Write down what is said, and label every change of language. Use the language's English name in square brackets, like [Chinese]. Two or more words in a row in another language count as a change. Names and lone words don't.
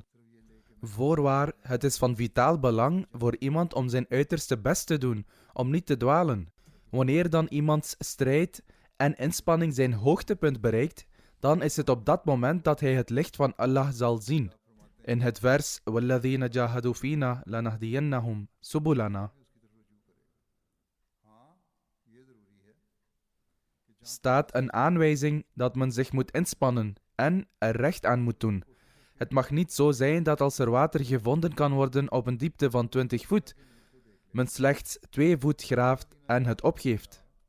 [Dutch] Voorwaar, het is van vitaal belang voor iemand om zijn uiterste best te doen, om niet te dwalen. Wanneer dan iemands strijd en inspanning zijn hoogtepunt bereikt, dan is het op dat moment dat hij het licht van Allah zal zien. In het vers [Arabic] وَالَّذِينَ جَاهَدُوا فِينَا لَنَهْدِيَنَّهُمْ سُبُلَنَا [Dutch] staat een aanwijzing dat men zich moet inspannen en er recht aan moet doen. Het mag niet zo zijn dat als er water gevonden kan worden op een diepte van 20 voet, men slechts 2 voet graaft en het opgeeft.